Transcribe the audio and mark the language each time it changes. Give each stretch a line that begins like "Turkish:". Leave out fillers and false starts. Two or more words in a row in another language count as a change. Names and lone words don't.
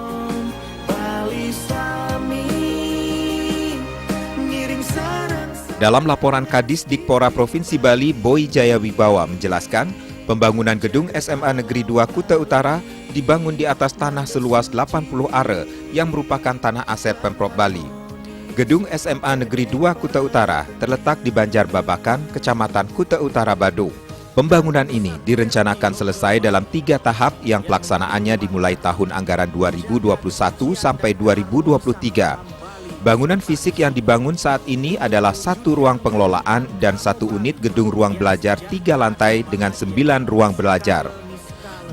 Indonesian: Dalam laporan Kadis Dikpora Provinsi Bali, Boy Jayawibawa menjelaskan, pembangunan gedung SMA Negeri 2 Kuta Utara dibangun di atas tanah seluas 80 are yang merupakan tanah aset Pemprov Bali. Gedung SMA Negeri 2 Kuta Utara terletak di Banjarbabakan, Kecamatan Kuta Utara, Badung. Pembangunan ini direncanakan selesai dalam 3 tahap yang pelaksanaannya dimulai tahun anggaran 2021 sampai 2023. Bangunan fisik yang dibangun saat ini adalah 1 ruang pengelolaan dan 1 unit gedung ruang belajar 3 lantai dengan 9 ruang belajar.